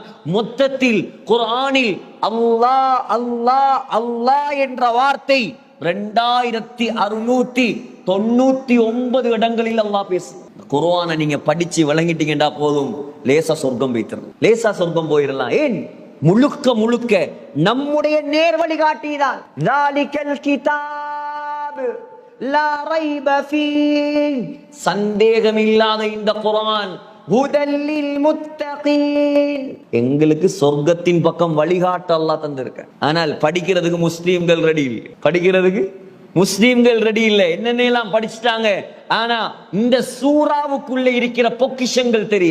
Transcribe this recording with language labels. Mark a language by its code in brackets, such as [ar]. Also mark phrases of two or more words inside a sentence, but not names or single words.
[ta] மொத்தத்தில் குர்ஆனில் அல்லாஹ் அல்லாஹ் அல்லாஹ் என்ற வார்த்தை 2699 இடங்களில் அல்லாஹ் பேசு. குர்ஆனை நீங்க படிச்சு விளங்கிட்டீங்கடா போதும், லேசா சொர்க்கம் போயிடலாம், லேசா சொர்க்கம் போயிடலாம். ஏன்? முழுக்க முழுக்க நம்முடைய நேர்வழி காட்டிதான். [ar] ذَلِكَ الْكِتَابُ لَا رَيْبَ فِيهِ, [ta] சந்தேகமில்லாத இந்த குர்ஆன் [ar] هدى للمتقين, [ta] எங்களுக்கு சொர்க்கத்தின் பக்கம் வழிகாட்ட அல்லாஹ் தந்திருக்க. ஆனால் படிக்கிறதுக்கு முஸ்லிம்கள் ரெடி இல்லை, படிக்கிறதுக்கு முஸ்லிம்கள் ரெடி இல்லை. என்னென்னலாம் படிச்சுட்டாங்க, ஆனா இந்த சூறாவுக்குள்ள இருக்கிற பொக்கிஷங்கள் தெரிய.